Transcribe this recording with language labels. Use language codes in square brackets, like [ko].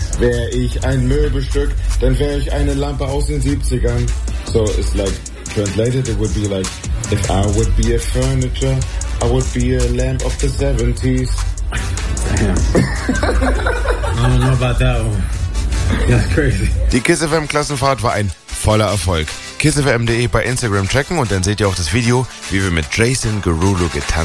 [de] Wäre ich ein Möbelstück, dann wäre ich eine Lampe aus den 70ern. [en] So it's like translated, it would be like, if I would be a furniture, I would be a lamp of the 70s. Damn. I don't know about that one. That's crazy. [de] Die Kiss FM Klassenfahrt war ein voller Erfolg. kissfm.de bei Instagram checken und dann seht ihr auch das Video, wie wir mit Jason Derulo getanzt haben.